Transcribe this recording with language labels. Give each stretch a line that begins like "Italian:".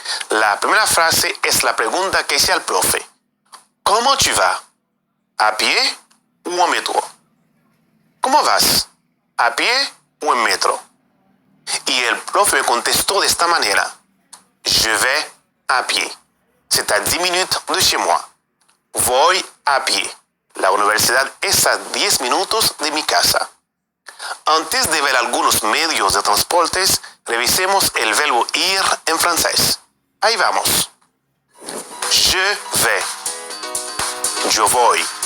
Spanish: La primera frase es la pregunta que hice al profe. ¿Cómo tu vas? ¿A pie o en metro? ¿Cómo vas? ¿A pie o en metro? Y el profe me contestó de esta manera.
French: Je vais à pied. C'est à 10 minutes de chez moi.
Spanish: Voy a pie. La universidad es a 10 minutos de mi casa. Antes de ver algunos medios de transportes, revisemos el verbo ir en francés. Ahí vamos.
French: Je vais.
Spanish: Yo voy.